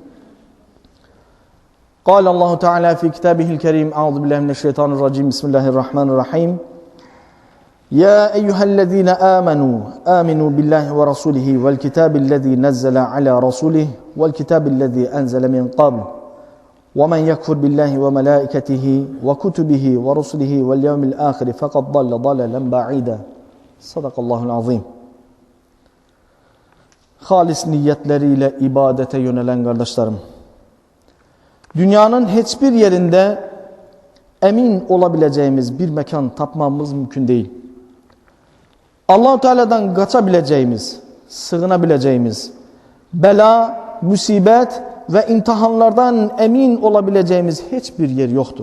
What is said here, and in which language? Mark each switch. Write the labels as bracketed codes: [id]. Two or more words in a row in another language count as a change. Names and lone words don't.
[ar] قال الله تعالى في كتابه الكريم أعوذ بالله من الشيطان الرجيم بسم الله الرحمن الرحيم يا أيها الذين آمنوا بالله ورسوله والكتاب الذي نزل على رسوله والكتاب الذي أنزل من قبل ومن يكفر بالله وملائكته وكتبه ورسله واليوم الآخر فقد ضل ضلالا بعيدا صدق الله العظيم. [tr] Halis niyetleriyle ibadete yönelen kardeşlerim, dünyanın hiçbir yerinde emin olabileceğimiz bir mekan tapmamız mümkün değil. Allah-u Teala'dan kaçabileceğimiz, sığınabileceğimiz, bela, musibet ve imtihanlardan emin olabileceğimiz hiçbir yer yoktur.